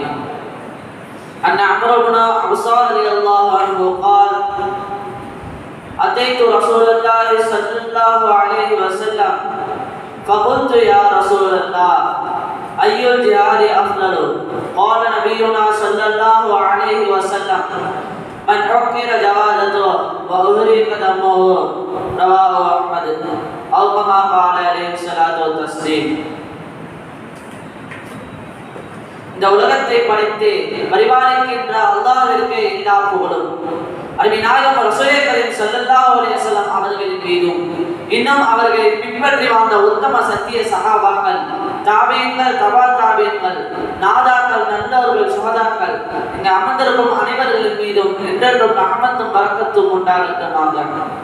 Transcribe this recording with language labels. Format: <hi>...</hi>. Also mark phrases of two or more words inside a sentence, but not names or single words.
<ar>عن عمرو بن عبس رضي الله عنه قال: أتيت رسول الله صلى الله عليه وسلم فقلت: يا رسول الله، أي الجهاد أفضل؟ قال نبينا صلى الله عليه وسلم: من عكر جوادته وأهرق دمه. رواه أحمد أو كما قال عليه الصلاة والتسليم.</ar> <ta>இந்த உலகத்தை படைத்து பரிபாலிக்கின்ற அல்லாஹ்விற்கு எல்லா புகழும் அருமை நாயகம்</ta> <ar>رسول كريم صلى الله عليه وسلم</ar> <ta>அவர்களின் மீதும் இன்னும் அவர்களை பின்பற்றி வாழ்ந்த உத்தம சத்திய சஹாபாக்கள், தாபீன்கள், தபா தாபீன்கள், நாதாக்கள், நல்லவர்கள், சுஹதாக்கள், இங்கு அமர்ந்திருக்கும் அனைவர்களின் மீதும் என்றென்றும் ரஹ்மத்தும் பரக்கத்தும் உண்டாகட்டுமாக.</ta>